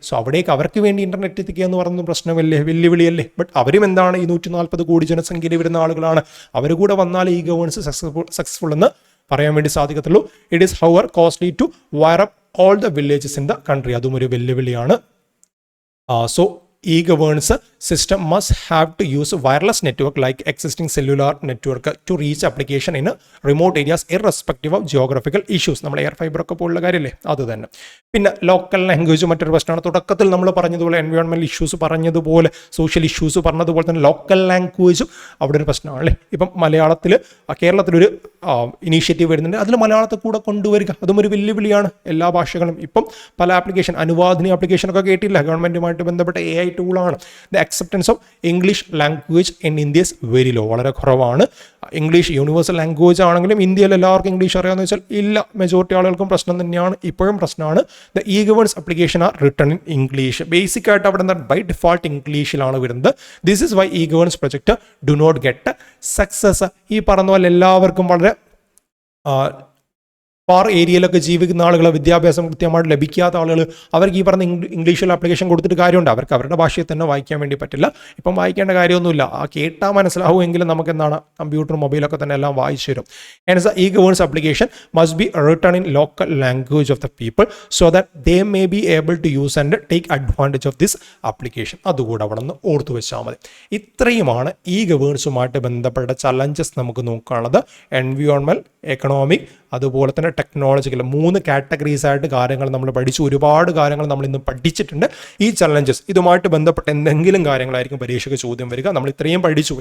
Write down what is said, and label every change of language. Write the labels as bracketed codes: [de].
[ml] So അവിടേക്ക് അവർക്ക് വേണ്ടി ഇൻ്റർനെറ്റ് എത്തിക്കുക എന്ന് പറയുന്നത് പ്രശ്നമല്ലേ, വെല്ലുവിളിയല്ലേ. ബട്ട് അവരും എന്താണ് ഈ 140 കോടി ജനസംഖ്യയിൽ വരുന്ന ആളുകളാണ്. അവർ കൂടെ വന്നാൽ ഈ ഗവേണൻസ് സക്സസ്ഫുൾ എന്ന് പറയാൻ വേണ്ടി സാധിക്കത്തുള്ളൂ. [en] It is however costly to wire up all the villages in the country. [ml] അതും ഒരു വെല്ലുവിളിയാണ്. [en] So e-governance system must have to use wireless network like existing cellular network to reach application in remote areas irrespective of geographical issues. [ml] നമ്മൾ air fibre ഒക്കെ പോലുള്ള കാര്യമല്ലേ, അത് തന്നെ. പിന്നെ ലോക്കൽ ലാംഗ്വേജ് മറ്റൊരു പ്രശ്നമാണ്. തുടക്കത്തിൽ നമ്മൾ പറഞ്ഞതുപോലെ എൻവയോൺമെൻറ്റൽ ഇഷ്യൂസ് പറഞ്ഞതുപോലെ, സോഷ്യൽ ഇഷ്യൂസ് പറഞ്ഞതുപോലെ തന്നെ ലോക്കൽ ലാംഗ്വേജും അവിടെ ഒരു പ്രശ്നമാണ് അല്ലേ. ഇപ്പം മലയാളത്തിൽ കേരളത്തിലൊരു ഇനീഷ്യേറ്റീവ് വരുന്നുണ്ട്, അതിൽ മലയാളത്തെ കൂടെ കൊണ്ടുവരിക, അതും ഒരു വെല്ലുവിളിയാണ്. എല്ലാ ഭാഷകളും ഇപ്പം പല ആപ്ലിക്കേഷൻ, അനുവാദിനി ആപ്ലിക്കേഷനൊക്കെ കേട്ടില്ല, ഗവൺമെൻറ്റുമായിട്ട് ബന്ധപ്പെട്ട AI ടൂളാണ്. [en] the acceptance of English language in India is very low, [ml] വളരെ കുറവാണ്. ഇംഗ്ലീഷ് യൂണിവേഴ്സൽ ലാംഗ്വേജ് ആണെങ്കിലും ഇന്ത്യയിൽ എല്ലാവർക്കും ഇംഗ്ലീഷ് അറിയാമെന്ന് വെച്ചാൽ ഇല്ല, മെജോറിറ്റി ആളുകൾക്കും പ്രശ്നം തന്നെയാണ്, ഇപ്പോഴും പ്രശ്നമാണ്. [en] The e-governance application are written in English. [ml] Basic ആയിട്ട് അവിടെ എന്താ ബൈ ഡിഫോൾട്ട് ഇംഗ്ലീഷിലാണ് വരുന്നത്. [en] This is why e-governance project do not get success. [ml] ഈ പറഞ്ഞ പോലെ എല്ലാവർക്കും വളരെ പാർ ഏരിയയിലൊക്കെ ജീവിക്കുന്ന ആളുകൾ, വിദ്യാഭ്യാസം കൃത്യമായിട്ട് ലഭിക്കാത്ത ആളുകൾ, അവർക്ക് ഈ പറഞ്ഞ ഇംഗ്ലീഷിൽ ആപ്ലിക്കേഷൻ കൊടുത്തിട്ട് കാര്യമുണ്ട്. അവർക്ക് അവരുടെ ഭാഷയിൽ തന്നെ വായിക്കാൻ വേണ്ടി പറ്റില്ല. ഇപ്പം വായിക്കേണ്ട കാര്യമൊന്നുമില്ല, ആ കേട്ടാൽ മനസ്സിലാവുമെങ്കിലും നമുക്ക് എന്താണ് കമ്പ്യൂട്ടർ മൊബൈലൊക്കെ തന്നെ എല്ലാം വായിച്ചു തരും. [en] And the e-governance application must be written in local language of the people so that they may be able to use and take advantage of this application. [ml] അതുകൂടെ അവിടെ നിന്ന് ഓർത്തു വെച്ചാൽ മതി. ഇത്രയുമാണ് e-governance-ഉമായിട്ട് ബന്ധപ്പെട്ട ചലഞ്ചസ് നമുക്ക് നോക്കാനുള്ളത്. എൻവയോൺമെൻറ്റ്, എക്കണോമിക്, അതുപോലെ തന്നെ ടെക്നോളജിക്കൽ, 3 കാറ്റഗറീസ് ആയിട്ട് കാര്യങ്ങൾ നമ്മൾ പഠിച്ചു. ഒരുപാട് കാര്യങ്ങൾ നമ്മൾ ഇന്ന് പഠിച്ചിട്ടുണ്ട്. ഈ ചലഞ്ചസ് ഇതുമായിട്ട് ബന്ധപ്പെട്ട എന്തെങ്കിലും കാര്യങ്ങളായിരിക്കും പരീക്ഷയ്ക്ക് ചോദ്യം വരിക. നമ്മൾ ഇത്രയും പഠിച്ചു.